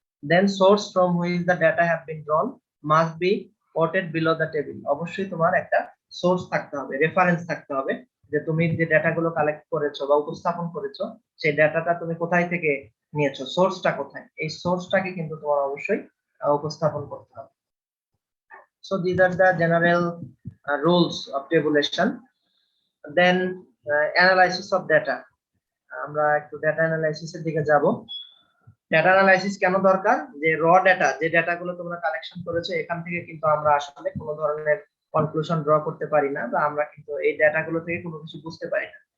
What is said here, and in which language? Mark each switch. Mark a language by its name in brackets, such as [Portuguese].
[English] Then source from which the data have been drawn must be quoted below the table. [Bangla] অবশ্যই তোমার একটা source থাকতে হবে, রেফারেন্স থাকতে হবে যে তুমি যে ডাটাগুলো কালেক্ট করেছো বা উপস্থাপন করেছো সেই ডাটাটা তুমি কোথায় থেকে নিয়েছো, সোর্সটা কোথায়, এই সোর্সটাকে কিন্তু তোমার অবশ্যই উপস্থাপন করতে হবে। [English] So these are the general rules of tabulation. Then analysis of data. [Bangla] আমরা একটু ডেটা অ্যানালাইসিসের দিকে যাব। ডেটা অ্যানালাইসিস কেন দরকার? যে র ডেটা, যে ডেটাগুলো তোমরা কালেকশন করেছো এখান থেকে কিন্তু আমরা আসলে কোনো ধরনের কনক্লুশন ড্র করতে পারি না, বা আমরা কিন্তু এই ডেটাগুলো থেকে কোনো কিছু বুঝতে পারি না।